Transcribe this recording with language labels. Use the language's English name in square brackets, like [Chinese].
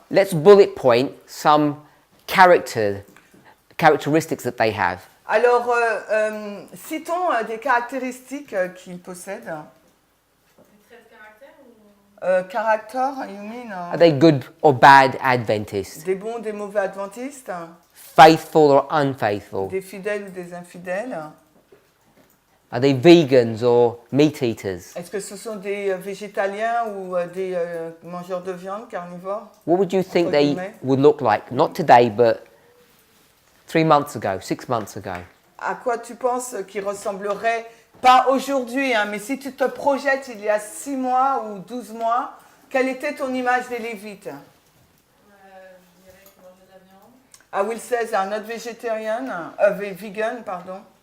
[English] Let's bullet point some characteristics that they have. [French] Alors, citons des caractéristiques qu'ils possèdent. Des traits de caractère ou... [English] Character, you mean? Are they good or bad Adventists? [French] Des bons, des mauvais adventistes? [English] Faithful or unfaithful? [French] Des fidèles ou des infidèles? [English] Are they vegans or meat eaters? [French] Est-ce que ce sont des végétaliens ou des mangeurs de viande, carnivores? [English] What would you think [French] Entre [English] they [French] guillemets. [English] would look like? Not today, but 3 months ago, 6 months ago. [French] À quoi tu penses qu'ils ressembleraient? Pas aujourd'hui, hein, mais si tu te projettes il y a 6 mois ou 12 mois, quelle était ton image des Lévites? Je dirais qu'ils mangeaient de la viande. [English] I will say they are not vegetarian, vegan, pardon.